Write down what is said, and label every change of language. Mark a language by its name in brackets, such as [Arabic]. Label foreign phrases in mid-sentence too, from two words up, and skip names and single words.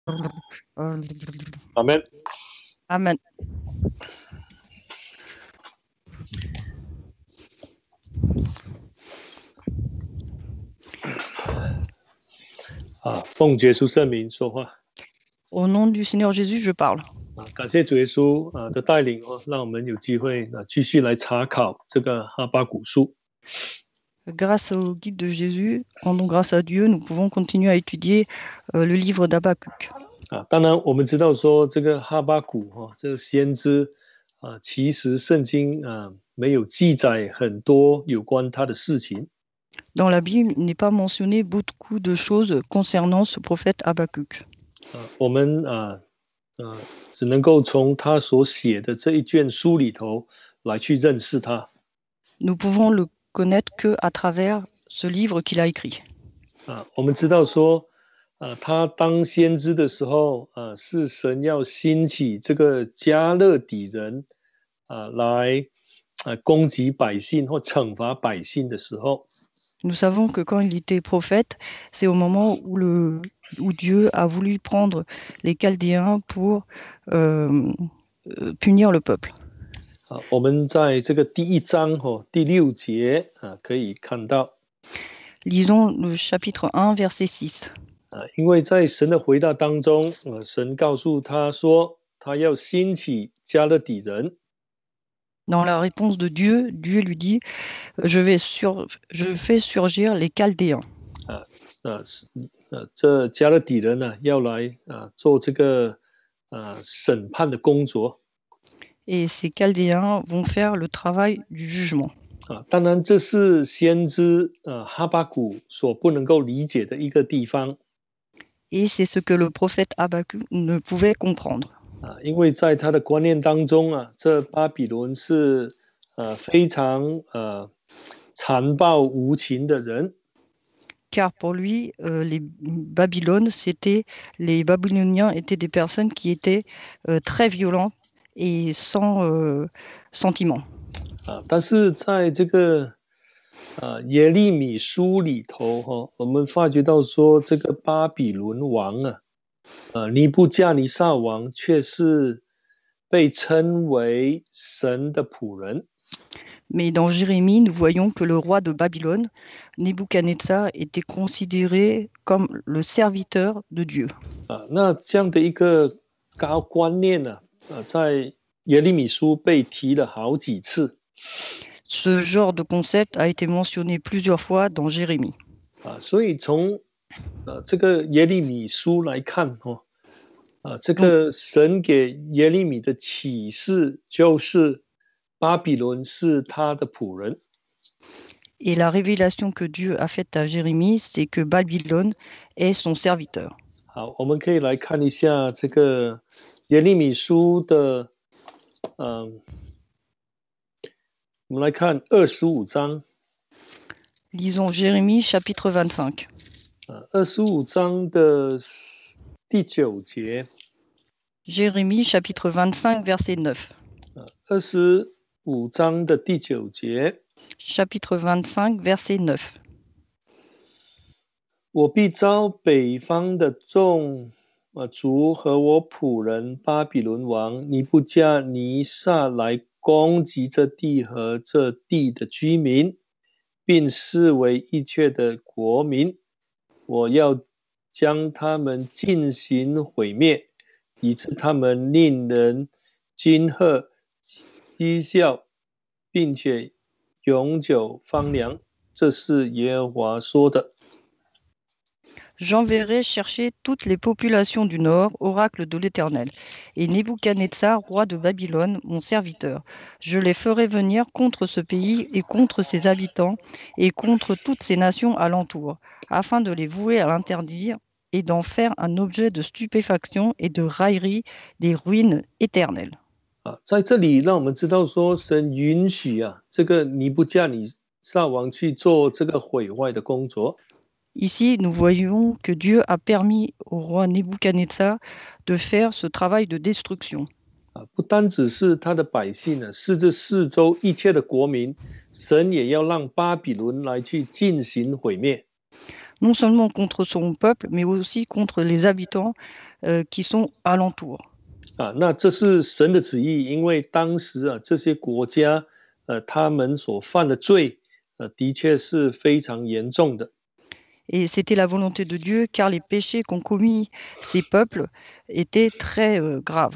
[Chinese] Amen。 Amen。奉耶稣圣名说话。 [French] Au nom du Seigneur Jésus, je parle。 [Chinese] 感谢主耶稣的带领让我们有机会继续来查考这个哈巴谷书。 [French] Grâce au guide de Jésus, rendons grâce à Dieu, nous pouvons continuer à étudier le livre d'Habakkuk。 [Chinese] 当然我们知道说这个哈巴谷这个先知其实圣经没有记载很多有关他的事情。 [French] Dans la Bible, il n'est pas mentionné beaucoup de choses concernant ce prophète Habakkuk。 [Chinese] 我们只能够从他所写的这一卷书里头来去认识他。 [French] Nous pouvons le connaître que à travers ce livre qu'il a écrit。 [Chinese] 我们知道说他当先知的时候是神要兴起这个加勒底人来攻击百姓或惩罚百姓的时候。 [French] Nous savons que quand il était prophète, c'est au moment où Dieu a voulu prendre les Chaldéens pour punir le peuple。 [Chinese] 我们在这个第1章第6节可以看到。 [French] Lisons le chapitre 1, verset 6。 [Chinese] 因为在神的回答当中神告诉他说他要兴起加勒底人。 [French] Dans la réponse de Dieu, Dieu lui dit, je fais surgir les Chaldéens。 [Chinese] 这加勒底人要来做这个审判的工作。 [French] Et ces Chaldéens vont faire le travail du jugement。 [Chinese] 当然这是先知哈巴谷所不能够理解的一个地方。 [French] Et c'est ce que le prophète Habakkuk ne pouvait comprendre。 [Chinese] 因为在他的观念当中这巴比伦是非常残暴无情的人。 [French] Car pour lui, les Babyloniens étaient des personnes qui étaient très violentes et sans sentiment。 [Chinese] 但是在这个耶利米书里头我们发觉到说这个巴比伦王尼布加尼撒王却是被称为神的仆人。 [French] Mais dans Jérémie, nous voyons que le roi de Babylone, Nebuchadnezzar, était considéré comme le serviteur de Dieu。 [Chinese] 那这样的一个高观念在耶利米书被提了好几次。 [French] Ce genre de concept a été mentionné plusieurs fois dans Jérémie。 [Chinese] 所以从这个耶利米书来看这个神给耶利米的启示就是巴比伦是他的仆人。 [French] Et la révélation que Dieu a faite à Jérémie, c'est que Babylone est son serviteur。 [Chinese] 好，我们可以来看一下这个耶利米书的我们来看25章。 [French] Lisons Jérémie chapitre 25。 [Chinese] 25 章的第9节。 [French] Jérémie chapitre 25 verset 9。 [Chinese] 25 章的第9节。 [French] Chapitre 25 verset 9。 [Chinese] 我必召北方的众族和我仆人巴比伦王尼布加尼撒来攻击这地和这地的居民，并视为一切的国民。我要将他们进行毁灭，以致他们令人惊吓、讥笑，并且永久荒凉。这是耶和华说的。 [French] J'enverrai chercher toutes les populations du nord, oracle de l'Éternel, et Nebuchadnezzar, roi de Babylone, mon serviteur. Je les ferai venir contre ce pays et contre ses habitants et contre toutes ces nations alentour, afin de les vouer à l'interdire et d'en faire un objet de stupéfaction et de raillerie des ruines éternelles。 [Chinese] 在这里让我们知道说神允许这个尼布加尼撒王去做这个毁坏的工作。 [French] Ici, nous voyons que Dieu a permis au roi Nebuchadnezzar de faire ce travail de destruction。 [Chinese] 不单只是他的百姓是这四周一切的国民，神也要让巴比伦来去进行毁灭。 [French] Non seulement contre son peuple, mais aussi contre les habitants, qui sont alentours. [Chinese] 那这是神的旨意，因为当时这些国家他们所犯的罪的确是非常严重的。 [French] Et c'était la volonté de Dieu, car les péchés qu'ont commis ces peuples étaient très graves.